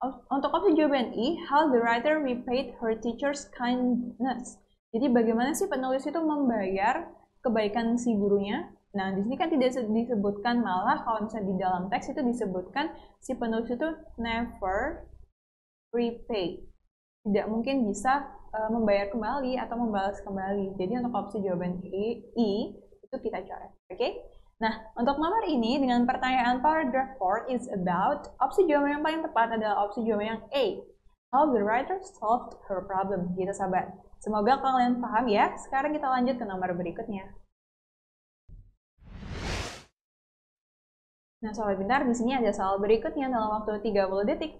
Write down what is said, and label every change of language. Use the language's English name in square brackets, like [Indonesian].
[English] Untuk opsi jawaban E, how the writer repaid her teacher's kindness. [Indonesian] Jadi bagaimana sih penulis itu membayar kebaikan si gurunya? Nah, di sini kan tidak disebutkan, malah kalau misalnya di dalam teks itu disebutkan si penulis itu never repay. Tidak mungkin bisa membayar kembali atau membalas kembali. Jadi untuk opsi jawaban E itu kita coret. Oke? Nah, untuk nomor ini dengan pertanyaan paragraph 4 is about, opsi jawaban yang paling tepat adalah opsi jawaban yang A. [English] How the writer solved her problem. [Indonesian] Gitu sahabat. Semoga kalian paham ya. Sekarang kita lanjut ke nomor berikutnya. Nah, sobat pintar, di sini ada soal berikutnya dalam waktu 30 detik.